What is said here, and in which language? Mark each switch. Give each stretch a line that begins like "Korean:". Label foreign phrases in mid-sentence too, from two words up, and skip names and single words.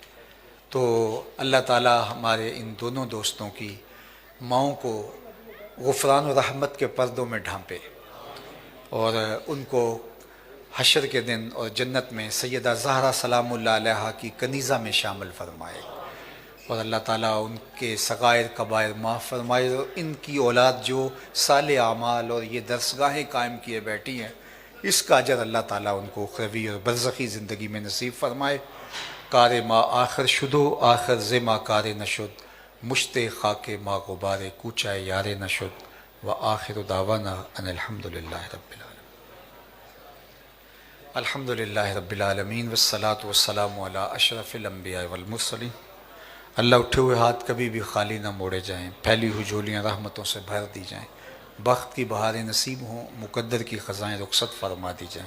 Urdu: تو اللہ تعالی ہمارے ان دونوں دوستوں کی ماؤں کو غفران و رحمت کے پردوں میں ڈھانپے، اور ان کو حشر کے دن اور جنت میں سیدہ زہرا
Arabic: سلام اللہ علیہا
Urdu: کی کنیزہ میں شامل فرمائے، اور اللہ تعالیٰ ان کے صغائر کبائر معاف فرمائے. اور ان کی اولاد جو صالح اعمال اور یہ درسگاہیں قائم کیے بیٹھی ہیں، اس کا اجر اللہ تعالیٰ ان کو اخروی اور برزخی زندگی میں نصیب فرمائے.
Persian: کار ما آخر شدو آخر زما کار نشد، مشت خاک ما غبار کوچائے یار نشد،
Arabic: و آخر دعوانا ان الحمد للہ رب العالمین. الحمد للہ رب العالمین والصلاة والسلام علی اشرف الانبیاء والمرسلین.
Urdu: اللہ اٹھے ہوئے ہاتھ کبھی بھی خالی نہ موڑے جائیں، پھیلی ہوئی جھولیاں رحمتوں سے بھر دی جائیں، بخت کی بہاریں نصیب ہوں، مقدر کی خزائیں رخصت فرما دی جائیں.